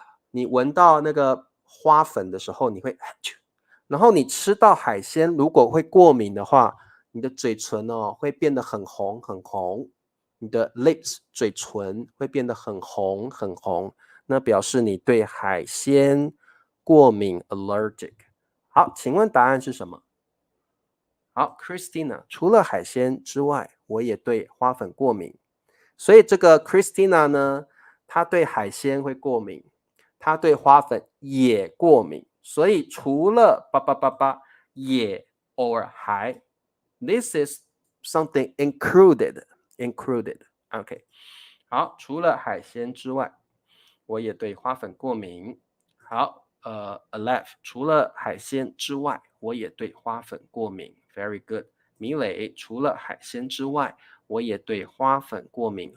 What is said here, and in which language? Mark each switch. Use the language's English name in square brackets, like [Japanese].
[Chinese] 你闻到那个花粉的时候，你会然后你吃到海鲜，如果会过敏的话，你的嘴唇哦会变得很红很红，你的 lips 嘴唇会变得很红很红，那表示你对海鲜过敏 allergic。好，请问答案是什么？好 ，Christina， 除了海鲜之外，我也对花粉过敏。所以这个 Christina 呢，她对海鲜会过敏，她对花粉也过敏。所以除了也 [English] or 还 ，this is something included. [Chinese] OK， 好，除了海鲜之外，我也对花粉过敏。好，Aleph， 除了海鲜之外，我也对花粉过敏。 [English] Very good。 [Chinese] 米磊，除了海鲜之外，我也对花粉过敏。